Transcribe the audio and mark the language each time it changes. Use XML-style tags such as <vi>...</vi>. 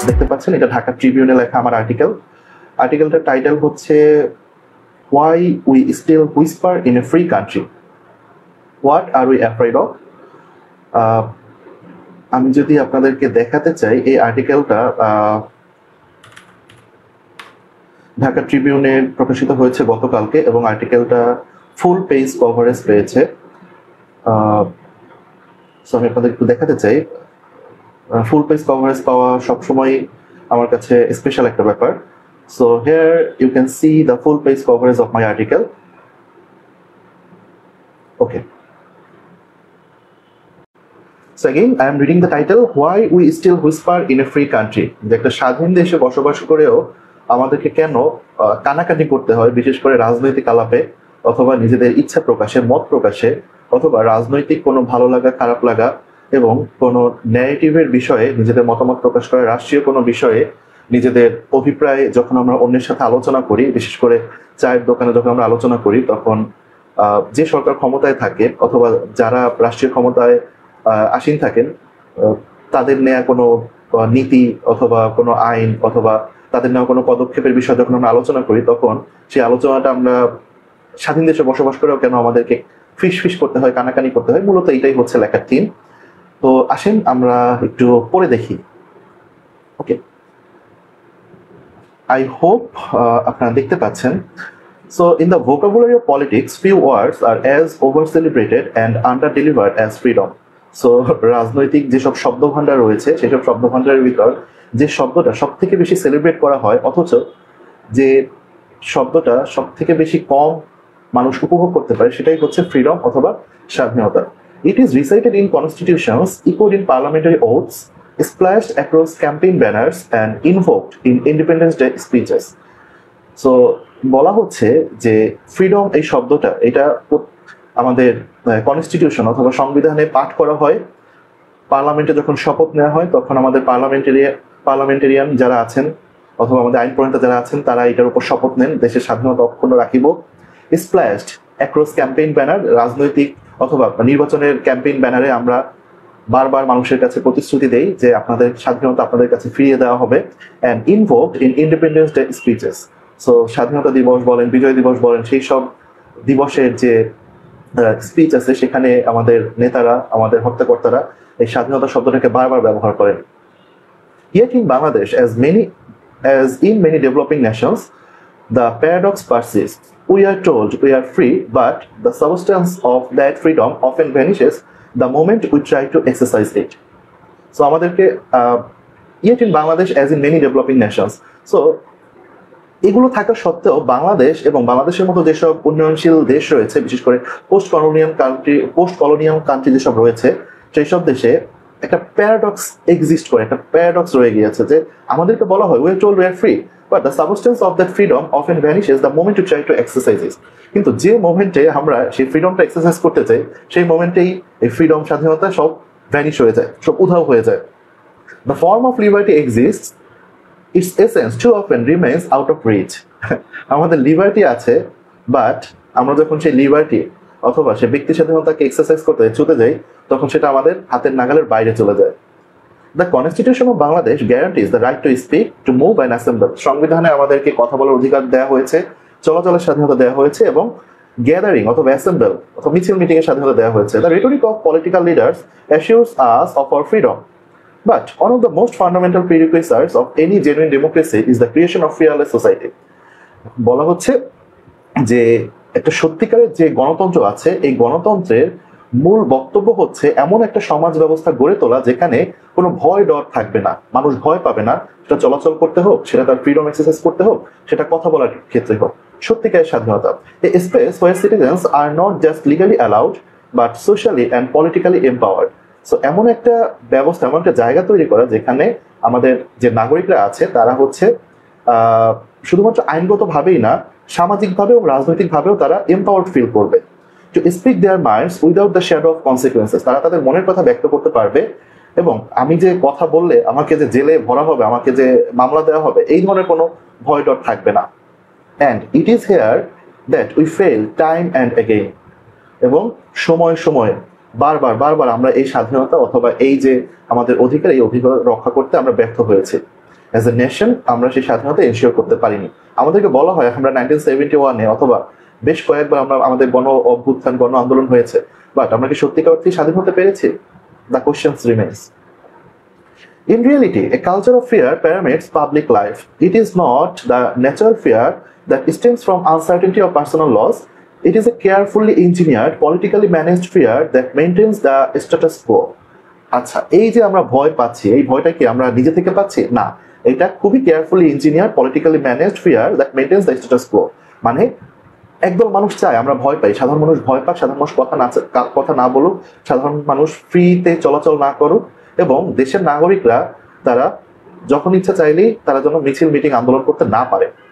<bn>পাচ্ছেন এটা ঢাকা ট্রিবিউনে লেখা আমার আর্টিকেলটার টাইটেল হচ্ছে</bn> <en>Why We Still Whisper in a Free Country, What Are We Afraid of?</en> <bn>আমি যদি আপনাদেরকে দেখাতে চাই এই আর্টিকেলটা ঢাকা ট্রিবিউনে প্রকাশিত হয়েছে গতকালকে এবং আর্টিকেলটা ফুল পেজ কভারেজ পেয়েছে। সো আমি আপনাদের একটু দেখাতে চাই। ফুল পেজ কভারেজ পাওয়া সবসময় আমার কাছে স্পেশাল একটা ব্যাপার।</bn> <en>So here you can see the full page coverage of my article. Okay. So again, I am reading the title, Why We Still Whisper in a Free Country.</en> <bn>যে একটা স্বাধীন দেশে বসবাস করেও আমাদেরকে কেন কানাকানি করতে হয়, বিশেষ করে রাজনৈতিক আলাপে অথবা নিজেদের ইচ্ছা প্রকাশে, মত প্রকাশে, অথবা রাজনৈতিক কোনো ভালো লাগা খারাপ লাগা এবং কোনো ন্যারেটিভের বিষয়ে নিজেদের মতামত প্রকাশ করে, রাষ্ট্রীয় কোনো বিষয়ে নিজেদের অভিপ্রায় যখন আমরা অন্যের সাথে আলোচনা করি, বিশেষ করে চায়ের দোকানে যখন আমরা আলোচনা করি, তখন যে সরকার ক্ষমতায় থাকে অথবা যারা রাষ্ট্রীয় ক্ষমতায় আসীন থাকেন তাদের নেওয়া কোনো নীতি অথবা কোনো আইন অথবা তাদের নেওয়া কোনো পদক্ষেপের বিষয়ে যখন আমরা আলোচনা করি, তখন সেই আলোচনাটা আমরা স্বাধীন দেশে বসবাস করেও কেন আমাদেরকে ফিস করতে হয়, কানাকানি করতে হয়, মূলত এটাই হচ্ছে লেখার থিম। তো আসেন আমরা একটু পড়ে দেখি। ওকে,</bn> <en>I hope</en> <bn>আপনারা দেখতে পাচ্ছেন।</bn> <en>So in the vocabulary of politics, few words are as over-celebrated and under-delivered as freedom.</en> <bn>So রাজনৈতিক যেসব শব্দভাণ্ডার রয়েছে সেসব শব্দভাণ্ডারের ভিতর যে শব্দটা সব থেকে বেশি সেলিব্রেট করা হয় অথচ যে শব্দটা সব থেকে বেশি কম মানুষ উপভোগ করতে পারে সেটাই হচ্ছে ফ্রিডম অথবা স্বাধীনতা।</bn> <en>It is recited in constitutions, echoed in parliamentary oaths, splashed across campaign banners and invoked in Independence Day speeches.</en> <bn>So বলা হচ্ছে যে ফ্রিডম এই শব্দটা এটা আমাদের কনস্টিটিউশন অথবা সংবিধানে পাঠ করা হয়, পার্লামেন্টে যখন শপথ নেওয়া হয় তখন আমাদের পার্লামেন্টেরিয়ান যারা আছেন অথবা আমাদের আইন প্রণেতা যারা আছেন তারা এটার উপর শপথ নেন, দেশের স্বাধীনতা অক্ষুণ্ণ রাখিব।</bn> <en>splashed across campaign banner,</en> <bn>রাজনৈতিক অথবা নির্বাচনের ক্যাম্পেইন ব্যানারে আমরা বারবার মানুষের কাছে প্রতিশ্রুতি দেই যে আপনাদের স্বাধীনতা আপনাদের কাছে ফিরিয়ে দেওয়া হবে।</bn> <en>And invoked in independence day speeches.</en> <bn>So স্বাধীনতা দিবস বলেন, বিজয় দিবস বলেন, সেই সব দিবসের যে স্পিচ আছে সেখানে আমাদের নেতারা, আমাদের হত্যাকর্তারা এই স্বাধীনতা শব্দটাকে বারবার ব্যবহার করেন।</bn> <en>Yet in Bangladesh, as in many developing nations, the paradox persists. We are told we are free, but the substance of that freedom often vanishes the moment we try to exercise it. So</en> <bn>আমাদেরকে</bn> <en>yet in Bangladesh, as in many developing nations.</en> <bn>So এগুলো থাকা সত্ত্বেও বাংলাদেশ এবং বাংলাদেশের মতো যেসব উন্নয়নশীল দেশ রয়েছে, বিশেষ করে পোস্ট কলোনিয়াল কান্ট্রি যেসব রয়েছে, সেই সব দেশে একটা প্যারাডক্স এক্সিস্ট করে, একটা প্যারাডক্স রয়ে গিয়েছে যে আমাদেরকে বলা হয়</bn> <en>we are told we are free, but the substance of that freedom often vanishes the moment you try to exercise it.</en> <bn>কিন্তু যে মোমেন্টে আমরা সেই ফ্রিডমটা এক্সারসাইজ করতে চাই সেই মোমেন্টেই এই ফ্রিডম, স্বাধীনতা সব ভ্যানিশ হয়ে যায়, সব উধাও হয়ে যায়।</bn> <en>The form of liberty exists, its essence too often remains out of reach.</en> <bn>আমাদের লিবার্টি আছে, বাট আমরা যখন সেই লিবার্টি অথবা সে ব্যক্তি স্বাধীনতাকে এক্সারসাইজ করতে ছুটে যাই তখন সেটা আমাদের হাতের নাগালের বাইরে চলে যায়।</bn> <en>The constitution of Bangladesh guarantees the right to speak, to move and assemble.</en> <bn>সংবিধানে আমাদেরকে কথা বলার অধিকার দেওয়া হয়েছে, চলাচলের স্বাধীনতা দেওয়া হয়েছে এবং গ্যাদারিং অথবা অ্যাসেম্বল অথবা মিটিং এর স্বাধীনতা দেওয়া হয়েছে।</bn> <en>The rhetoric of political leaders assures us of our freedom, but one of the most fundamental prerequisites of any genuine democracy is the creation of fearless society.</en> <bn>বলা হচ্ছে যে একটা সত্যিকারের যে গণতন্ত্র আছে এই গণতন্ত্রের মূল বক্তব্য হচ্ছে এমন একটা সমাজ ব্যবস্থা গড়ে তোলা যেখানে কোনো ভয় ডর থাকবে না, মানুষ ভয় পাবে না, সেটা চলাচল করতে হোক, সেটা তার ফ্রিডম এক্সারসাইজ করতে হোক, সেটা কথা বলার ক্ষেত্রে হোক, সত্যিকারের স্বাধীনতা।</bn> <en>A space where citizens are not just legally allowed but socially and politically empowered.</en> <bn>So এমন একটা ব্যবস্থা, এমন একটা জায়গা তৈরি করা যেখানে আমাদের যে নাগরিকরা আছে তারা হচ্ছে শুধুমাত্র আইনগতভাবেই না, সামাজিকভাবে এবং রাজনৈতিকভাবেও তারা এম্পাওয়ার্ড ফিল করবে।</bn> <en>to speak their minds without the shadow of consequences,</en> <bn>তারা তাদের মনের কথা ব্যক্ত করতে পারবে এবং আমি যে কথা বললে আমাকে যে জেলে ভরা হবে, আমাকে যে মামলা দেওয়া হবে, এই ধরনের কোনো ভয় ডর থাকবে না।</bn> <en>and it is here that we fail time and again,</en> <bn>এবং সময় সময় বারবার আমরা এই স্বাধীনতা অথবা এই যে আমাদের অধিকার, এই অধিকার রক্ষা করতে আমরা ব্যর্থ হয়েছি।</bn> <en>as a nation</en> <bn>আমরা সেই স্বাধীনতা এনশিওর করতে পারিনি। আমাদেরকে বলা হয় আমরা 1971-এ অথবা বেশ কয়েকবার আমরা আমাদের গণ অভ্যুত্থান গণ আন্দোলন হয়েছে, বাট আমরা কি সত্যিকার অর্থে স্বাধীন হতে পেরেছি?</bn> <en>The question remains. In reality, a culture of fear permeates public life. It is not the natural fear that stems from uncertainty of personal loss. It is a carefully engineered, politically managed fear that maintains the status quo.</en> <bn>আচ্ছা, এই যে আমরা ভয় পাচ্ছি, এই ভয়টা কি আমরা নিজে থেকে পাচ্ছি? না, এটা খুবই</bn> <en>Carefully engineer, politically managed fear that maintains the status quo.</en> <bn>মানে একদল মানুষ চায় আমরা ভয় পাই, সাধারণ মানুষ ভয় পাক, সাধারণ মানুষ কথা না বলুক, সাধারণ মানুষ ফ্রিতে চলাচল না করুক, এবং দেশের নাগরিকরা তারা যখন ইচ্ছা চাইলেই তারা যেন মিছিল মিটিং আন্দোলন করতে না পারে।</bn>